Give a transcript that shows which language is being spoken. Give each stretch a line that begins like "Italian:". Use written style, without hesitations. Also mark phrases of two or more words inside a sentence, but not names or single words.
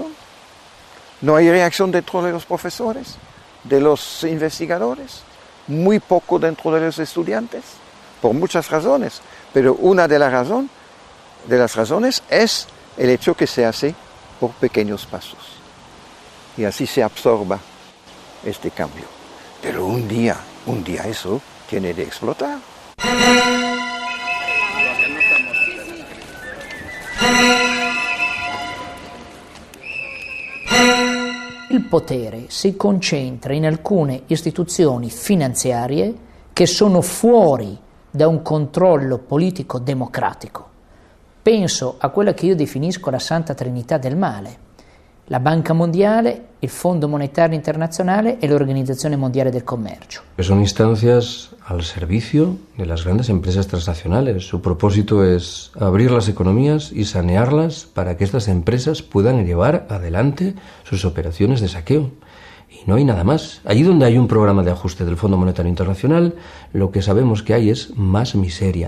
Spanish: No hay reacción dentro de los profesores, de los investigadores, muy poco dentro de los estudiantes, por muchas razones. Pero una de las razones es el hecho que se hace por pequeños pasos. Y así se absorba este cambio. Pero un día eso tiene de explotar.
Italian: Il potere si concentra in alcune istituzioni finanziarie che sono fuori da un controllo politico democratico. Penso a quella che io definisco la Santa Trinità del male: la Banca Mondiale, il Fondo Monetario Internazionale e l'Organizzazione Mondiale del Comercio.
Spanish: Son instancias al servicio de las grandes empresas transnacionales. Su propósito es abrir las economías y sanearlas para que estas empresas puedan llevar adelante sus operaciones de saqueo. Y no hay nada más. Allí donde hay un programa de ajuste del Fondo Monetario Internacional, lo que sabemos que hay es más miseria.